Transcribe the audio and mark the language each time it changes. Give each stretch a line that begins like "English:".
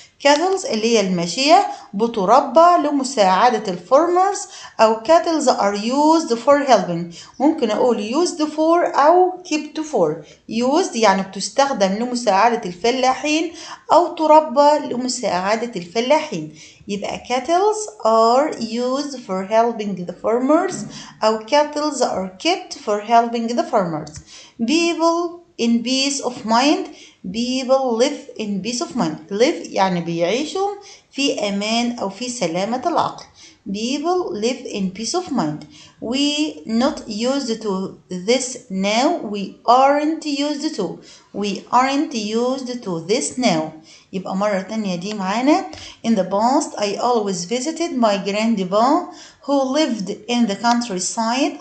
Arabic: cattle اللي هي الماشية بتربى لمساعدة الفارمرز، أو
English: cattle are used for helping.
Arabic: ممكن أقول
English: used for
Arabic: أو
English: kept for.
Arabic: used يعني بتستخدم لمساعدة الفلاحين أو تربى لمساعدة الفلاحين.
English: يبقى cattle are used for helping the farmers أو cattle are kept for helping the farmers. people in peace of mind. people live in peace of mind.
Arabic: live يعني بيعيشوا في أمان أو في سلامة العقل.
English: people live in peace of mind. we not used to this now. we aren't used to. we aren't used to this now.
Arabic: يبقى مرة تانية دي معانا.
English: in the past I always visited my grandpa who lived in the countryside.